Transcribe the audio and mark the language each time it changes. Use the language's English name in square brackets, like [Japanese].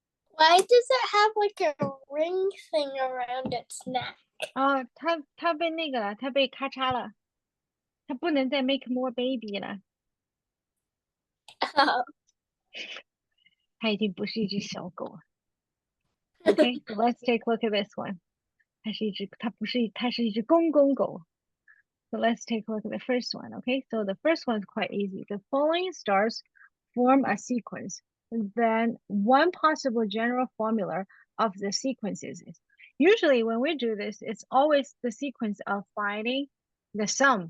[English] Why does it have like a ring thing around its neck? [Chinese] 哦，它被那个了，它被咔嚓了，它不能再 [English] make more baby [Chinese] 了， [English] Oh. [Chinese] 它已经不是一只小狗了。 [English] Okay, so let's take a look at this one. [Chinese] 它是一只公公狗。 [English] So let's take a look at the first one. Okay, so the first one is quite easy. The following stars form a sequence. Then one possible general formula of the sequences is usually when we do this, it's always the sequence of finding the sum.